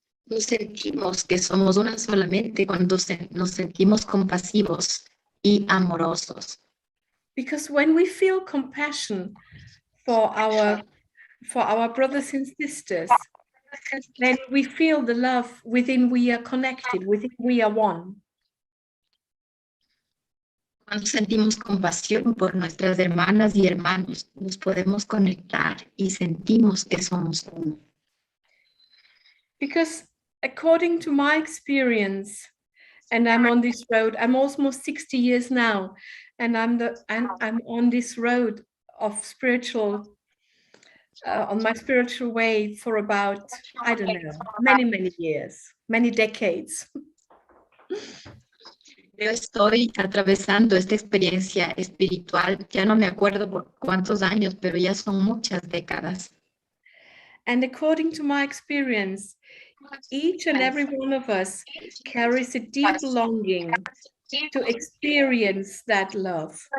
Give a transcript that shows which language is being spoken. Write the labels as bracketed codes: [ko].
[es] Nos sentimos que somos una solamente cuando nos sentimos compasivos y amorosos. [en] Because when we feel compassion for our brothers and sisters, then we feel the love within we are connected, within we are one. [es] Cuando sentimos compasión por nuestras hermanas y hermanos, nos podemos conectar y sentimos que somos uno. [en] Because according to my experience, and I'm on this road, I'm almost 60 years now, and I'm on this road of spiritual, on my spiritual way for about, I don't know, many years, many decades. [es] Yo estoy atravesando esta experiencia espiritual, ya no me acuerdo por cuántos años, pero ya son muchas décadas. [en] And according to my experience, each and every one of us carries a deep longing to experience that love.